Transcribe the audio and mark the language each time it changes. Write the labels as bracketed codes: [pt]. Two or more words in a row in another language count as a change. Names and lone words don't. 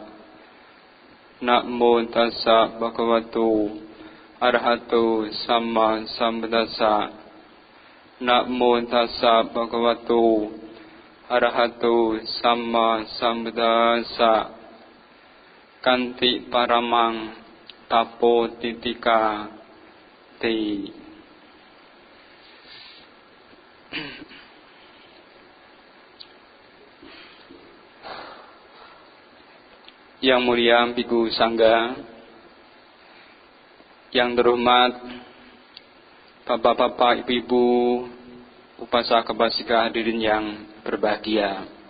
[pi] Namo tassa bhagavato arahato samma sambuddhassa. Namo tassa bhagavato arahato samma sambuddhassa. Kanti paramang tapo titika te. [id] Yang mulia Biku Sangga, yang terhormat Bapak-bapak, Ibu-ibu, upasaka-upasika hadirin yang berbahagia.